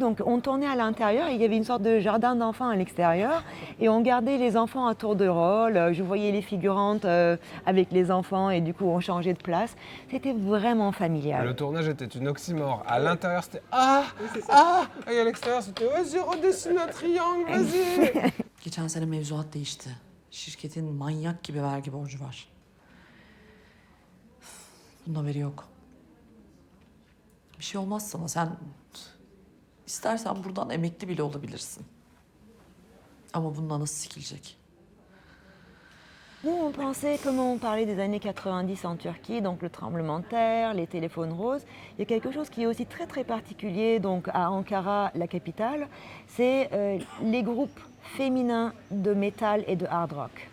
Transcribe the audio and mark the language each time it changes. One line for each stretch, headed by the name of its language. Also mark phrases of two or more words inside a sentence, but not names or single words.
French: Donc on tournait à l'intérieur et il y avait une sorte de jardin d'enfants à l'extérieur. Et on gardait les enfants à tour de rôle. Je voyais les figurantes avec les enfants et du coup on changeait de place. C'était vraiment familial. Le tournage était une oxymore. À l'intérieur c'était et à l'extérieur c'était vas-y redessine un triangle, vas-y.
Turkish: Geçen sene mevzuat değişti. Şirketin manyak gibi vergi borcu var. Bunun haberi yok. Bir şey olmaz sana. Sen istersen buradan emekli bile olabilirsin. Ama bunun anası sikilecek.
French: Nous, on pensait, comme on parlait des années 90 en Turquie, donc le tremblement de terre, les téléphones roses, il y a quelque chose qui est aussi très très particulier donc à Ankara, la capitale, c'est les groupes féminins de métal et de hard rock.